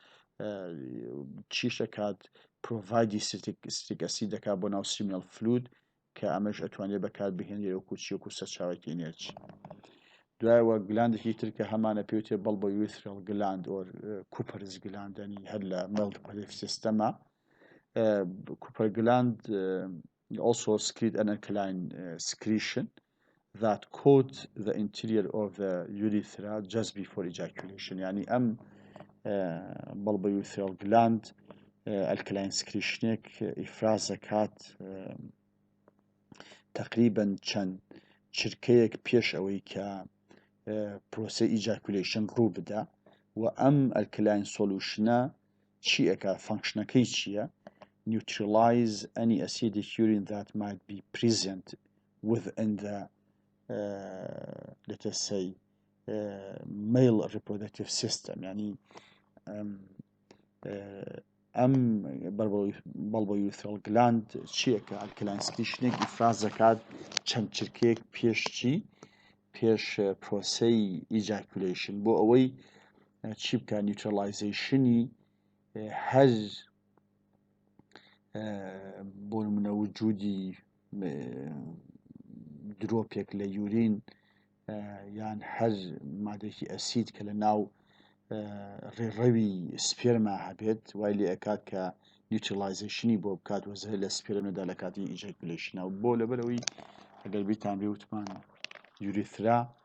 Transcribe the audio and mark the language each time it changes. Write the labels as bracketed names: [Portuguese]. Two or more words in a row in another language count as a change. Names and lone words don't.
[Central Kurdish] چیشە کات [English] provide citric acid [Central Kurdish] دەکات بۆ ناو [English] seminal fluid [Central Kurdish] کە ئەمەش ئەتوانێت بەکات بهێنێت وەکو چیوەکو سەرچاوێکی ئێنەرجی دوایەوە گلاندێکی تر کە هەمانە پێوتێ [English] bulbourethral gland or Cooper's gland [Central Kurdish] ینی هەر لە [English] male reproductive systemە Cooper gland also secrete an alkaline secretion that coat the interior of the urethra just before ejaculation [Central Kurdish] يعني أم [English] bulbourethral gland alkaline secretionێک [Central Kurdish] ئیفراز دەکات تقریبا چەند چرکەیەک پێش ئەوەی کە پرۆسەی [English] ejaculation [Central Kurdish] ڕوو بدە و ئەم [English] alkaline solutionە [Central Kurdish] چی ئەکا فانکشنەکەی چییە [English] neutralize any acidic urine that might be present within the let us say male reproductive system يعني [Central Kurdish] ئەم [English] bulbourethral gland [Central Kurdish] چیەکە [English] alkaline secretionێک [Central Kurdish] ئیفراز دەکات چەند چرکەیەک پێش چی پێش پرۆسەی ejaculation بۆ ئەوەی چی بکە نیوترالایزیشنی هەر بۆ نمونە وجودی درۆپێک لە یورین یان هەر مادەیەکی ئەسید کە لە ناو ڕێڕەوی سپێرما هەبێت وای لێ ئەکات کە نیوترالایزیشنی بۆ بکات وەزە لە سپێرمەدا لە کاتی ejaculation بۆ لەبەرەوەی ئەگەر بیتان بێ وتمان یوریثرا